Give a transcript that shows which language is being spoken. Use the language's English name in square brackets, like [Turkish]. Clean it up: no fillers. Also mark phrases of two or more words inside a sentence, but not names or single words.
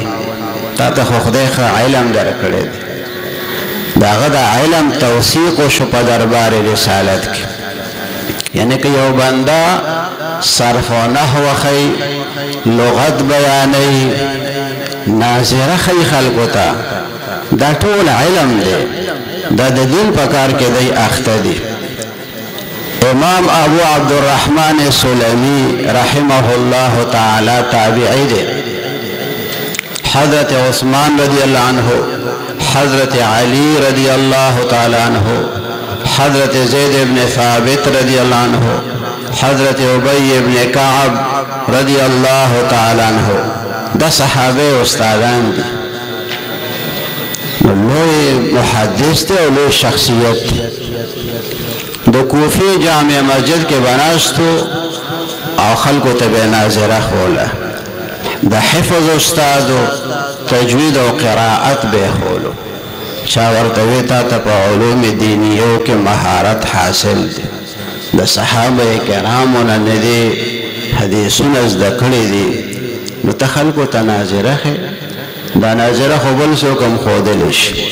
[Pashto] تا ته خو خدای ښه علم درکړی دی د هغه د علم توثیق وشو په دربار رسالت کې یعنی که یو بنده صرف و نحو خی لغت بیانی ناظره خی خلقو تا دا ټول علم دی دا د دین په کار کې دی اخته دی امام ابو عبدالرحمن سلمی [Arabic] رحمه الله تعالی [Pashto] تابعی دی حضرت عثمان [Arabic] رضی اللہ عنہ [Pashto] حضرت علی [Arabic] رضی اللہ تعالی عنہ [Pashto] حضرت زید ابن ثابت [Arabic] رضی اللہ عنہ [Pashto] حضرت عبی ابن کعب [Arabic] رضی اللہ تعالی عنہ [Pashto] دا صحابه استادان دی لوی محدث دی او لوی شخصیت د کوفی جامع مسجد کې بناستو او خلکو ته به ناظره خوله د حفظ استادو تجوید او قراءت به خولو چا ورته وی تا ته په علوم دینیو کې مهارت حاصل دی د صحابه کرامو نه نه دي حدیثونه زده کړي دي نو ته خلکو ته ناظره ښې دا ناظره خو بل څوک هم ښودلی شي